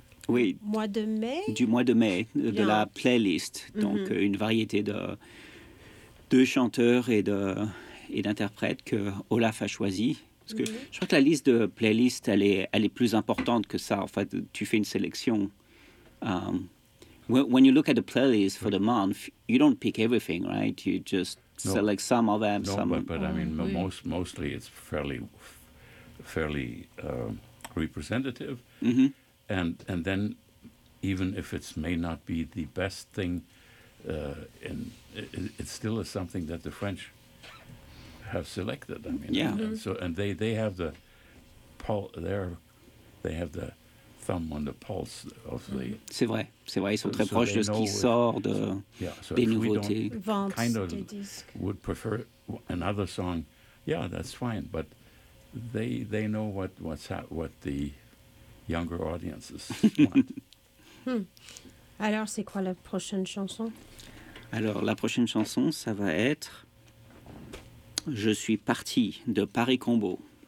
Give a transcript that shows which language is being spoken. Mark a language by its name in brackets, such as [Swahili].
[French] Oui. Mois de mai? Du mois de mai, de la playlist. Donc, une variété de chanteurs et d'interprètes que Olaf a choisi. Parce que je crois que la liste de playlist, elle est plus importante que ça. En fait, tu fais une sélection. [English] When you look at the playlist for the month, you don't pick everything, right? You just select some of them. Mostly it's fairly representative. Mm-hmm. And then, even if it may not be the best thing, and it's still something that the French have selected. I mean, they have the thumb on the pulse of the. [French] C'est vrai, c'est vrai. Ils sont très proches de ce qui sort des nouveautés. Vente [English] kind of [French] des disques. [English] Would prefer another song. Yeah, that's fine. But they know what the younger audiences want. [French] Alors, c'est quoi la prochaine chanson? Alors, la prochaine chanson, ça va être « Je suis parti » de Paris Combo.